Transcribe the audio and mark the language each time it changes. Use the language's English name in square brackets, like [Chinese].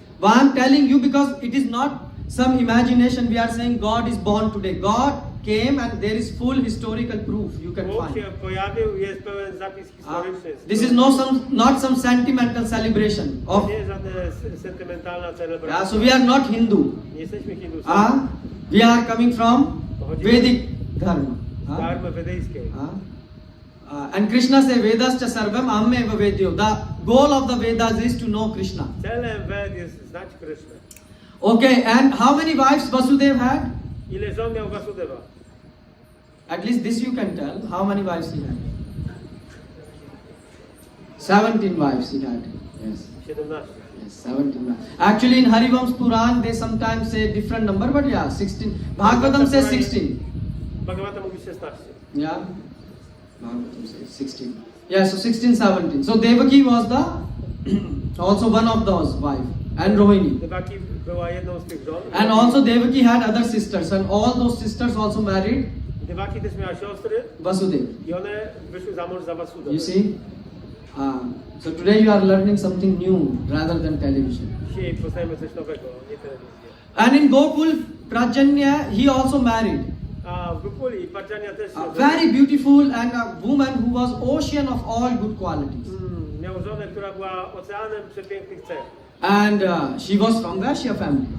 [English] Why I'm telling you, because it is not some imagination we are saying God is born today. God came and there is full historical proof you can [Polish] Bóg [English] find. [Polish] się pojawił, jest pełen zapis historyczny. [English] This is not some sentimental celebration [Polish] To [English] of. [Polish] nie jest żadna sentymentalna celebracja. [English] Yeah, so we are not Hindu. [Polish] Nie jesteśmy Hindusami. [English] We are coming from Vedic Dharma. [Polish] Z dharmy wedyjskiej. [English] And Krishna says [Sanskrit] Vedascha sarvam ammeva vedyo. [English] The goal of the Vedas is to know Krishna. [Polish] Celem Ved jest znać Krysznę. [English] Okay, and how many wives Vasudev had? [Polish] Ile żon miał Wasudewa? [English] At least this you can tell. How many wives he had? 17 wives he had. Yes. 17. Yes, 17 wives. Actually in Harivamsa Puran they sometimes say different number, but yeah, 16. Bhagavatam says 16. [Polish] Bhagavatam mówi 16. [English] Yeah. Bhagavatam says 16. Yeah, so 16, 17. So Devaki was the also one of those wives. And Rohini. [Polish] Devaki była jedną z tych żon. [English] And also Devaki had other sisters, and all those sisters also married [Polish] Devaki też miała siostry [English] Vasudev. [Polish] i one wyszły za mąż za Vasudevę. [English] You see? So today you are learning something new rather than television. [Polish] Dzisiaj poznajemy coś nowego, nie telewizję. [English] And in Gokul, Prajanya, he also married. [Polish] A w Gokuli Parjanya też [English] A very beautiful and a woman who was ocean of all good qualities. [Polish] miał żonę, która była oceanem przepięknych cech. [English] And she was from Vaishya family.